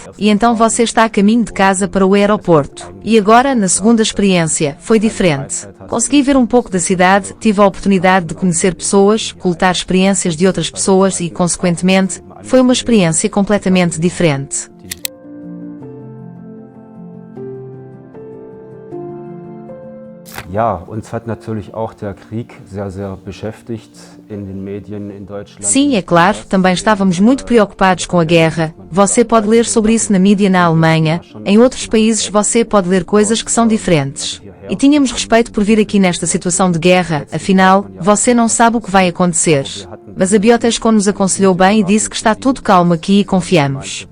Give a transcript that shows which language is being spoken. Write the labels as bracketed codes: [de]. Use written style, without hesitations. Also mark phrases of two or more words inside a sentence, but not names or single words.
[pt] E então você está a caminho de casa para o aeroporto. E agora, na segunda experiência, foi diferente. Consegui ver um pouco da cidade, tive a oportunidade de conhecer pessoas, coletar experiências de outras pessoas e, consequentemente, foi uma experiência completamente diferente. [de] Ja, uns hat natürlich auch der Krieg sehr beschäftigt in den Medien in Deutschland. [pt] Sim, é claro, também estávamos muito preocupados com a guerra. Você pode ler sobre isso na mídia na Alemanha. Em outros países você pode ler coisas que são diferentes. E tínhamos respeito por vir aqui nesta situação de guerra, afinal, você não sabe o que vai acontecer. Mas a Biotexcom nos aconselhou bem e disse que está tudo calmo aqui e confiamos.